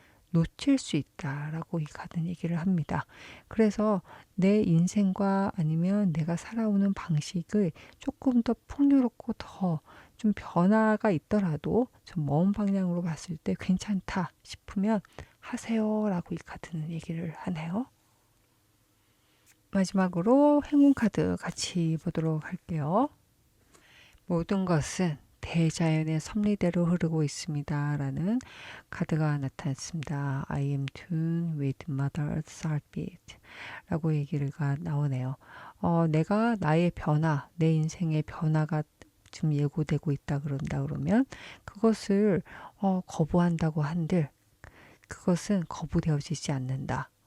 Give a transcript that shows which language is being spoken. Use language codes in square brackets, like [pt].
[ko] 놓칠 수 있다라고 이 카드는 얘기를 합니다. 그래서 내 인생과 아니면 내가 살아오는 방식을 조금 더 풍요롭고 더 좀 변화가 있더라도 좀 먼 방향으로 봤을 때 괜찮다 싶으면 하세요라고 이 카드는 얘기를 하네요. 마지막으로 행운 카드 같이 보도록 할게요. 모든 것은 대자연의 섭리대로 흐르고 있습니다. 라는 카드가 나타났습니다. [en] I am tuned with Mother Earth's heartbeat [ko] 라고 얘기가 나오네요. 내가 나의 변화, 내 인생의 변화가 좀 예고되고 있다 그러면 그것을 거부한다고 한들 그것은 거부되어지지 않는다.